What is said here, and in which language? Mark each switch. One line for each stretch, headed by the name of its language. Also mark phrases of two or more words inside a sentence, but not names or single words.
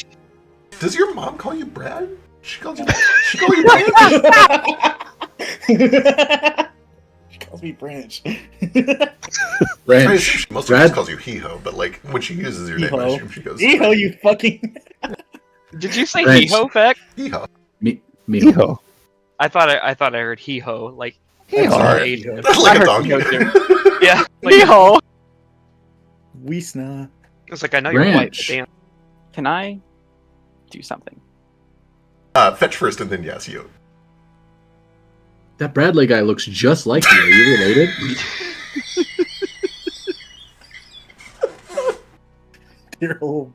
English: Does your mom call you Brad? She calls you Brad? She calls me Branch. Branch. Most of Brad us calls you Hee-Ho, but like when she uses your name, I assume she goes Hee-Ho, you fucking... Did you say Branch. hee-ho, Feck? Hee-Ho. me. Hee-ho. I thought I heard hee-ho, like... Hee-ho. Sorry. Asian. That's like I a heard donkey. Hee-ho Yeah. Like, Hee-ho! Weesna. it's like, I know you're white, but Branch. damn. Can I do something? Fetch first and then yes, you. That Bradley guy looks just like you. Are you related? Your whole...